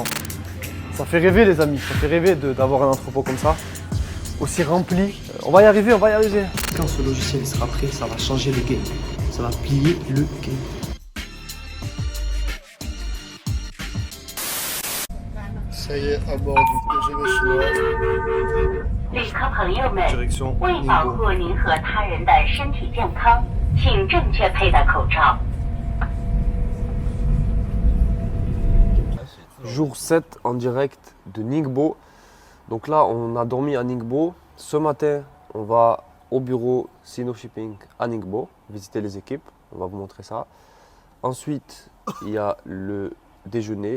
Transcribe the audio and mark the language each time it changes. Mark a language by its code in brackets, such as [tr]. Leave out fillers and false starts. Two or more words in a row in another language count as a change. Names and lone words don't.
[fr] Ça fait rêver les amis, ça fait rêver d'avoir un entrepôt comme ça, aussi rempli. On va y arriver, on va y arriver. Quand ce logiciel sera prêt, ça va changer le game. Ça va plier le game. Ça y est, à bord du TGV chinois. [zh] 旅客朋友们， [fr] Direction [zh] 为保护您和他人的身体健康，请正确佩戴口罩。 [fr] Jour 7 en direct de Ningbo. Donc là, on a dormi à Ningbo. Ce matin, on va au bureau Sino Shipping à Ningbo, visiter les équipes. On va vous montrer ça. Ensuite, il y a le déjeuner.